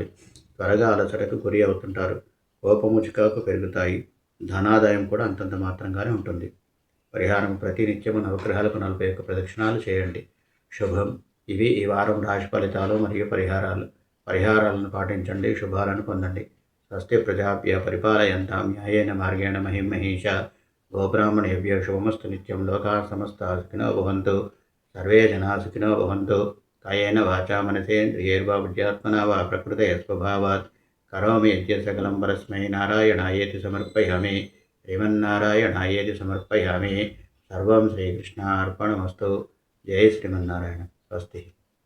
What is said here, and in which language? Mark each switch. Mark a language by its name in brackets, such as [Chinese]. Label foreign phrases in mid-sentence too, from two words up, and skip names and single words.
[Telugu] త్వరగా అలసటకు గురి అవుతుంటారు. కోపము చికాకు పెరుగుతాయి. ధనాదాయం కూడా అంతంత మాత్రంగానే ఉంటుంది. పరిహారం: ప్రతి నిత్యము నవగ్రహాలకు 41 ప్రదక్షిణాలు చేయండి. శుభం. ఇవి ఈ వారం రాశి ఫలితాలు మరియు పరిహారాలను పాటించండి. శుభాలను పొందండి. [Sanskrit] స్వస్తి ప్రజాభ్య పరిపాలయంతాం న్యాయేన మార్గేణ మహిం మహీషా. గోబ్రాహ్మణేభ్యో శుభమస్తు నిత్యం. లోకాః సమస్తాః సుఖినో భవంతు. సర్వే జనాః సుఖినో భవంతు. కాయేన వాచా మనసేంద్రియైర్వా బుద్ధ్యాత్మనా వా ప్రకృతే స్వభావాత్ కరోమి యద్యత్ సకలం పరస్మై నారాయణాయేతి సమర్పయామి. శ్రీమన్నారాయణాయేతి సమర్పయామి. సర్వం శ్రీకృష్ణార్పణమస్తు. జై శ్రీమన్నారాయణ. స్వస్తి.